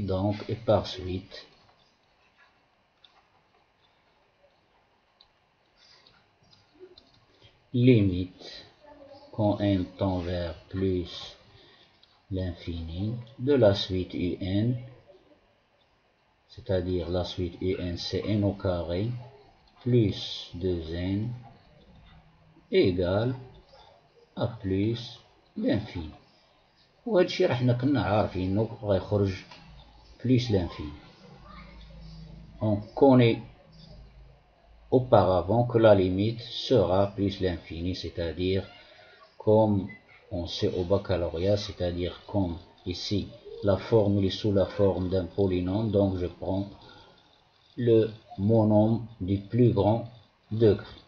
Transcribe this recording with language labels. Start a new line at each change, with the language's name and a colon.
French: Donc, et par suite, limite quand n tend vers plus l'infini de la suite un, c'est-à-dire la suite un c'est n au carré plus 2n égale à plus l'infini.
Arabic: وهذا الشيء راح كنا عارفين انه غيخرج
French: plus l'infini. On connaît auparavant que la limite sera plus l'infini, c'est-à-dire comme on sait au baccalauréat, c'est-à-dire comme ici la formule est sous la forme d'un polynôme, donc je prends le monôme du plus grand degré.